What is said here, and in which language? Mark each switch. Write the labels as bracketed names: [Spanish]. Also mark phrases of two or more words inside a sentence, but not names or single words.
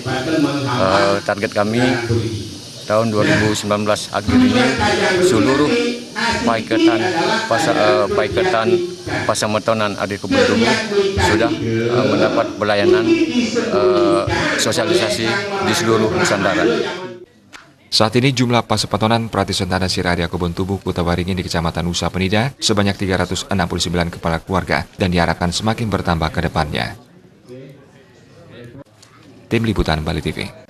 [Indonesian] Target kami tahun 2019 akhir ini seluruh paiketan Pesemetonan Arya Kubon Tubuh sudah mendapat pelayanan sosialisasi di seluruh Nusantara. Saat ini jumlah Pesemetonan Prati Sentana Sire Arya Kubon Tubuh Kutawaringin di Kecamatan Nusa Penida sebanyak 369 kepala keluarga dan diharapkan semakin bertambah ke depannya. Tim Liputan Bali TV.